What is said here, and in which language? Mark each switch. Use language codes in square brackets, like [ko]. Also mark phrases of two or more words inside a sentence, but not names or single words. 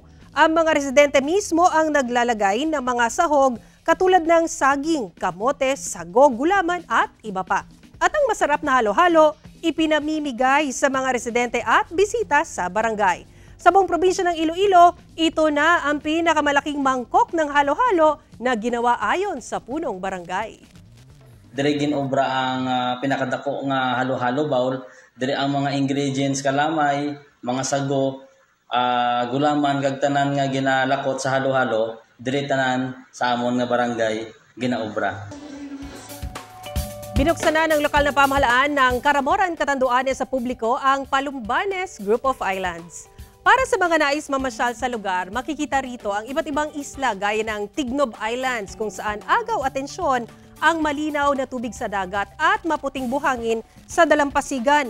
[tl] Ang mga residente mismo ang naglalagay ng mga sahog katulad ng saging, kamote, sago, gulaman at iba pa. At ang masarap na halo-halo, ipinamimigay sa mga residente at bisita sa barangay. Sa buong probinsya ng Iloilo, ito na ang pinakamalaking mangkok ng halo-halo na ginawa ayon sa punong barangay. [hil] Dire ginobra ang pinakadako nga halo-halo bowl. Dire ang mga ingredients kalamay, mga sago, gulaman kag tanan nga ginalakot sa halo-halo, dire tanan sa amon nga barangay ginaobra. [tl] Binuksan na ng lokal na pamahalaan ng Karamoran, Catanduanes sa publiko ang Palumbanes Group of Islands. Para sa mga nais mamasyal sa lugar, makikita rito ang iba't ibang isla gaya ng Tignob Islands kung saan agaw atensyon ang malinaw na tubig sa dagat at maputing buhangin sa dalampasigan.